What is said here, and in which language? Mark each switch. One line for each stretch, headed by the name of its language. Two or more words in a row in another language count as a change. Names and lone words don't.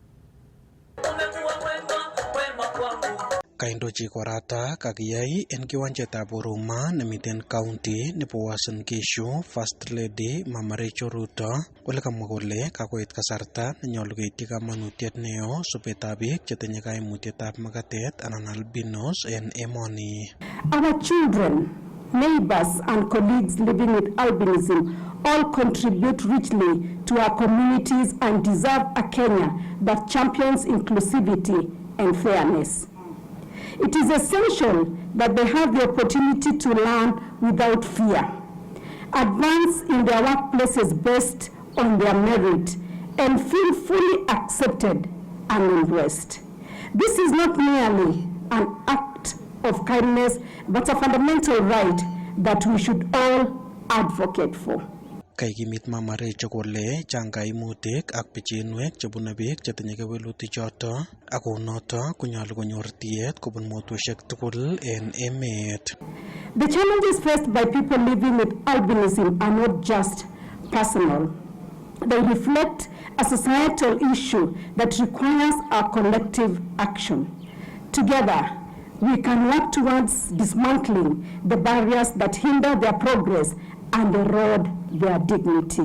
Kalenjin: Kaindochi korata kakiyai en kiwanjetab Huruma nemiten county nebo Uasin Gishu
English: First Lady
Kalenjin: Mama Rachel Ruto ole kamwa kole kakoit kasarta nenyolu keityi kamanutiet neo sobetab biik chetinye kaimutietab makatet anan albinos en emoni.
English: Our children, neighbors and colleagues living with albinism all contribute richly to our communities and deserve a Kenya that champions inclusivity and fairness. It is essential that they have the opportunity to learn without fear, advance in their workplaces based on their merit, and feel fully accepted and embraced. This is not merely an act of kindness, but a fundamental right that we should all advocate for.
Kalenjin: Kaikimit Mamarecho kole chang kaimutik ak pichinwek chebune biik chetinye kewelutik choto ako noto konyolu konyor tiet kobun motweshek tugul en emet.
English: The challenges faced by people living with albinism are not just personal. They reflect a societal issue that requires our collective action. Together, we can work towards dismantling the barriers that hinder their progress and erode their dignity.